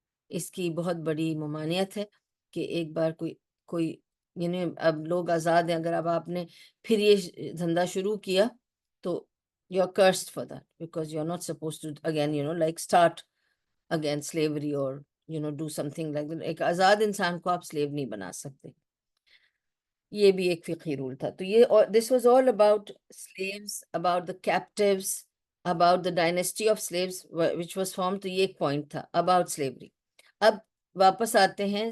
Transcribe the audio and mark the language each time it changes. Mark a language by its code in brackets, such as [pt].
[ur] اس کی بہت بڑی ممانعت ہے کہ ایک بار کوئی اب لوگ آزاد ہیں, اگر اب آپ نے پھر یہ دھندا شروع کیا تو [en] you are cursed for that, because you are not supposed to again like start again slavery or do something like that. [ur] ایک آزاد انسان کو آپ سلیو نہیں بنا سکتے. یہ بھی ایک فقہی رول تھا. تو یہ [en] this was all about slaves, about the captives, about the dynasty of slaves which was formed. [ur] تو یہ ایک پوائنٹ تھا [en] about slavery. [ur] اب واپس آتے ہیں.